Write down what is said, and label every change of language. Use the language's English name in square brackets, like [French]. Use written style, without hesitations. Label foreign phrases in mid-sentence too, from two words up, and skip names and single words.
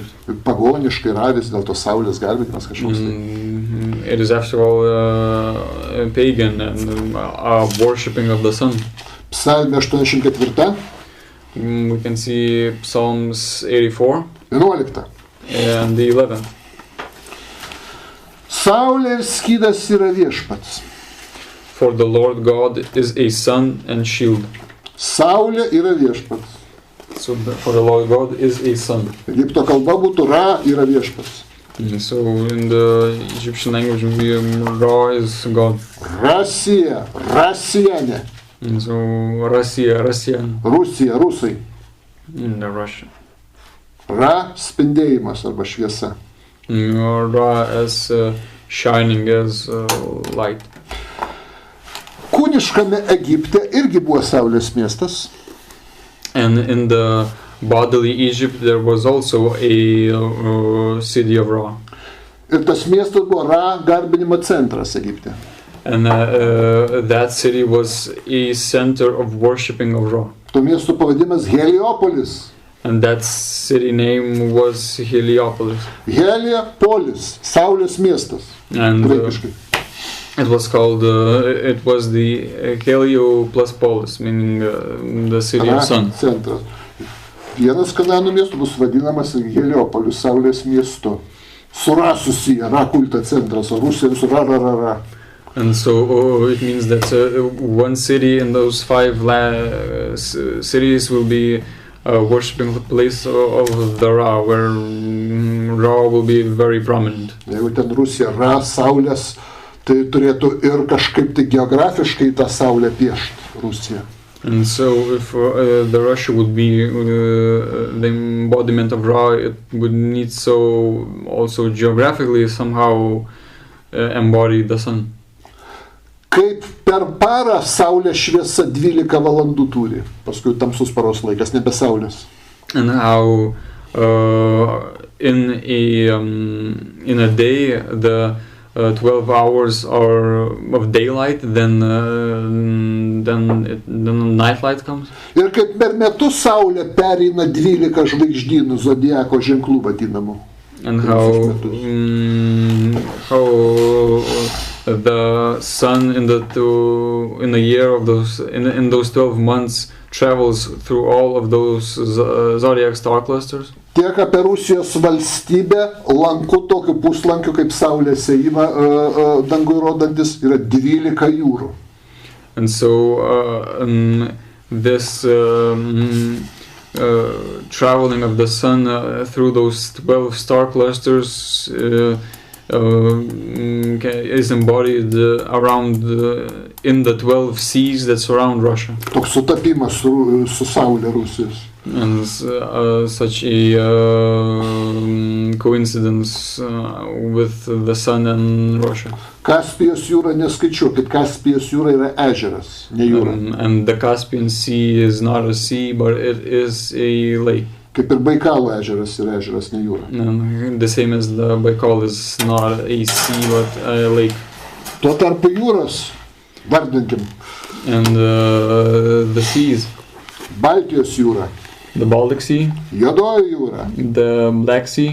[Lithuanian] Pagoniškai ravis, dėl to saulės garbinimas kažkoks tai. [English] It is after all pagan and worshipping of the sun. [Lithuanian] Psalmė 84, [English] We can see Psalms 84 [Lithuanian] 11. [English] and the 11th. [Lithuanian] Saulė ir skydas yra viešpats. [English] For the Lord God is a sun and shield. [Lithuanian] Saulė yra viešpats. [English] So for the Lord God is a sun. [Lithuanian] Egipto kalba būtų ra yra viešpats. [English] So in the Egyptian language, Ra is God. [Lithuanian] Rasija, Rasienė. [English] So Russia, Russian [Lithuanian] Rusija, rusai. [English] in the Russian. [Lithuanian] Ra spindėjimas arba šviesa. [English] Ra as shining as light. [Lithuanian] Kūniškame Egipte irgi buvo saulės miestas. [English] And in the bodily Egypt, there was also a city of Ra. [Lithuanian] Ir tas miestas buvo Ra garbinimo centras Egipte. [English] And that city was a center of worshipping of Ra. [Lithuanian] To miesto pavadimas Heliopolis. [English] And that city name was Heliopolis. [Lithuanian] Heliopolis, saulės miestas. [English] And [Lithuanian] Graikiškai. [English] it was called, it was the Helio plus Polis, meaning the city of sun. [Lithuanian] Centras. Vienas Kananų miestų bus vadinamas Heliopolis, saulės miestu. Su Ra susiję, Ra kulto centras, o Rusija su Ra. [English] And so it means that one city in those 5 cities will be worshipping the place of the Ra, where Ra will be very prominent. [Lithuanian] Jeigu ten Rusija Ra saulės, tai turėtų ir kažkaip tai geografiškai tą saulę piešti Rusija. [English] And so if the Russia would be the embodiment of Ra, it would need so also geographically somehow embody the sun. [Lithuanian] Kaip per parą saulė šviesa 12 valandų turi, paskui tamsus paros laikas, nebe saulės. [English] And how in a day the 12 hours are of daylight, then night light comes. [Lithuanian] Ir kaip per metus saulė pereina 12 žvaigždynų zodiako ženklų vadinamų. [English] And how the sun in the year of those in those 12 months travels through all of those zodiac star clusters. [Lithuanian] Tiek apie Rusijos valstybę, lanku tokiu puslankiu kaip saulės ėjimą dangui rodantis, yra 12 jūrų. [English] And so this traveling of the sun through those 12 star clusters is embodied around in the 12 seas that surround Russia. [Lithuanian] Toks sutapimas su saulė Rusijos. [English] And such a coincidence with the sun and Russia. [Lithuanian] Kaspijos jūra neskaičiuokit, Kaspijos jūra yra ežeras, ne jūra. [English] And the Caspian Sea is not a sea, but it is a lake. [Lithuanian] Kaip ir Baikalo ežeras yra ežeras, ne jūra. [English] And the same as the Baikal is not a sea, but a lake. [Lithuanian] Tuo tarpu jūros, vardinkim. [English] And the seas. [Lithuanian] Baltijos jūra. [English] The Baltic Sea. [Lithuanian] Juodoji jūra. [English] The Black Sea.